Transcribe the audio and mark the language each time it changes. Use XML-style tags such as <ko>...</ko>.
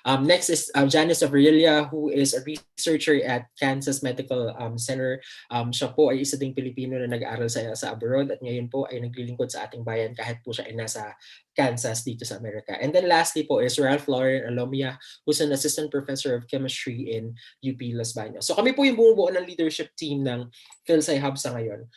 <en>Next is Janice Avrilia, who is a researcher at Kansas Medical Center.</en> <tl>Siya po ay isa ding Pilipino na nag-aaral sa abroad at ngayon po ay naglilingkod sa ating bayan kahit po siya ay nasa Kansas dito sa Amerika.</tl> <en>And then lastly po is Ralph Lauren Alomia, who's an assistant professor of chemistry in UP Los Baños.</en> <tl>So kami po yung bumubuo ng leadership team ng PhilSci Hub sa ngayon.</tl>